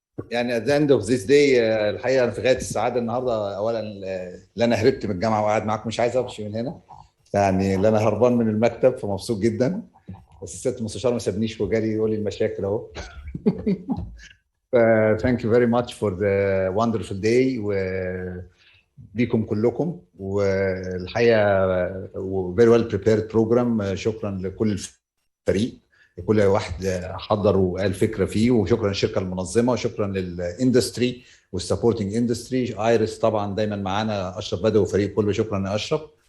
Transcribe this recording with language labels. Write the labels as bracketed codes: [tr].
[ar] يعني [en] at the end of this day [ar] الحقيقه انا في غايه السعاده النهارده. اولا اللي انا هربت من الجامعه وقاعد معاكم مش عايز امشي من هنا، يعني اللي انا هربان من المكتب فمبسوط جدا. بس الست المستشار ما سابنيش وجالي يقول لي المشاكل اهو. [en] Thank you very much for the wonderful day [ar] بيكم كلكم، والحقيقه [en] very well prepared program. [ar] شكرا لكل الفريق، كل واحد حضر وقال فكره فيه، وشكرا للشركه المنظمه، وشكرا للاندستري والسبورتنج اندستري. ايرس طبعا دايما معانا، اشرف بدوي وفريق كله، شكرا لاشرف.